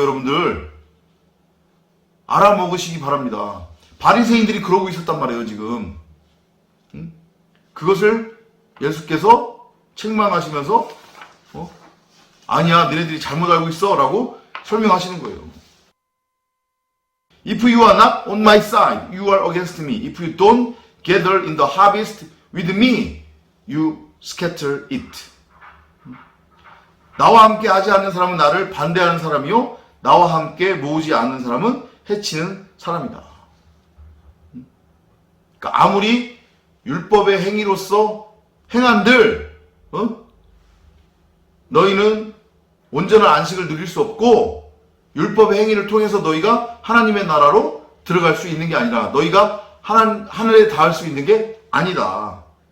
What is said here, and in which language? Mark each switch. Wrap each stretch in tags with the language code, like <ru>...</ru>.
<ko>여러분들 알아먹으시기 바랍니다. 바리새인들이 그러고 있었단 말이에요. 지금 그것을 예수께서 책망하시면서 아니야 너네들이 잘못 알고 있어 라고 설명하시는 거예요.</ko> <en>If you are not on my side, you are against me. If you don't gather in the harvest with me, you scatter it.</en> <ko>나와 함께 하지 않는 사람은 나를 반대하는 사람이요 나와 함께 모으지 않는 사람은 해치는 사람이다. 그러니까 아무리 율법의 행위로서 행한들 너희는 온전한 안식을 누릴 수 없고 율법의 행위를 통해서 너희가 하나님의 나라로 들어갈 수 있는 게 아니라 너희가 하늘에 닿을 수 있는 게 아니다.</ko>